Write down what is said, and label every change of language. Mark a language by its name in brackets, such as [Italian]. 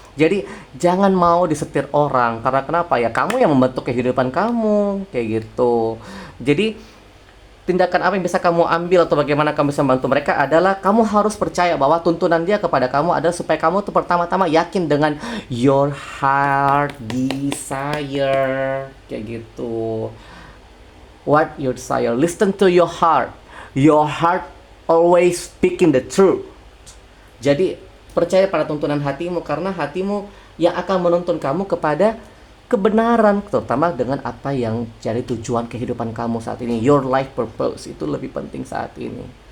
[Indonesian] Jadi jangan mau disetir orang. Karena kenapa ya? Kamu yang membentuk kehidupan kamu, kayak gitu. Jadi tindakan apa yang bisa kamu ambil atau bagaimana kamu bisa membantu mereka adalah kamu harus percaya bahwa tuntunan dia kepada kamu adalah supaya kamu tuh pertama-tama yakin dengan [English] your heart desire, [Indonesian] kayak gitu. [English] What you desire, listen to your heart. Your heart always speaking the truth. [Indonesian] Jadi percaya pada tuntunan hatimu, karena hatimu yang akan menuntun kamu kepada kebenaran, terutama dengan apa yang jadi tujuan kehidupan kamu saat ini. [English] Your life purpose [Indonesian] itu lebih penting saat ini.